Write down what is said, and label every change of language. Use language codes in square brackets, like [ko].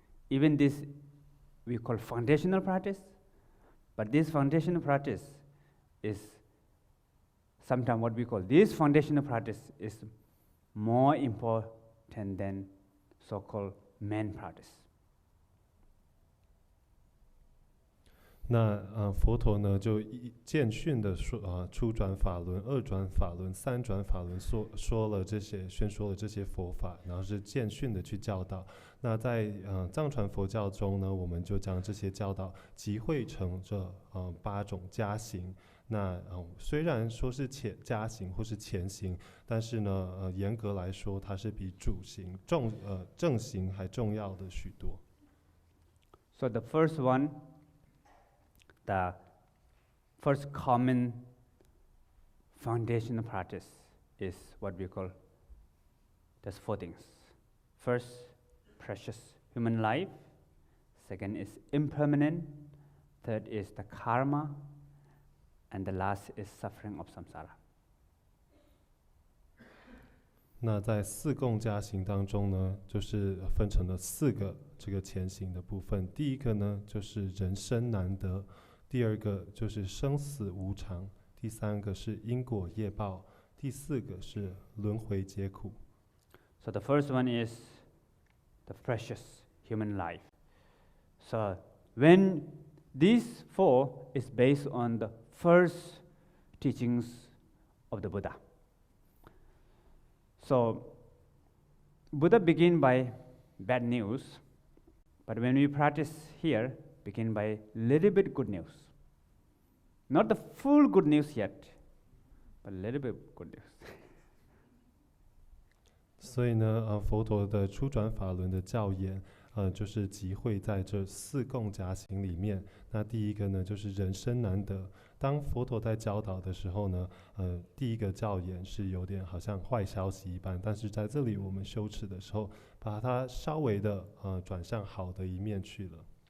[en] Even this we call foundational practice, but this foundational practice is sometimes what we call this foundational practice is more important than so-called main practice. [zh] 那佛陀呢，就渐训的说初转法轮、二转法轮、三转法轮，宣说了这些佛法，然后是渐训的去教导。那在藏传佛教中呢，我们就将这些教导集汇成这8种加行。那虽然说是加行或是前行，但是呢，严格来说，它是比主行正行还重要的许多。 [en] So the first one. The first common foundational practice is what we call, there's 4 things. First, precious human life. Second is impermanent. Third is the karma. And the last is suffering of samsara. [zh] 那在四共加行当中呢，就是分成了4个这个前行的部分。第一个呢，就是人生难得；第二个就是生死无常；第三个是因果业报；第四个是轮回皆苦。 [en] So the first one is the precious human life. So when these 4 is based on the first teachings of the Buddha. So Buddha begin by bad news, but when we practice here, begin by little bit good news. Not the full good news yet, but little bit good news. [zh] 所以呢，佛陀的初转法轮的教言，就是集会在这4共加行里面。那第一个呢，就是人生难得。当佛陀在教导的时候呢，第一个教言是有点好像坏消息一般，但是在这里我们修持的时候，把它稍微的转向好的一面去了。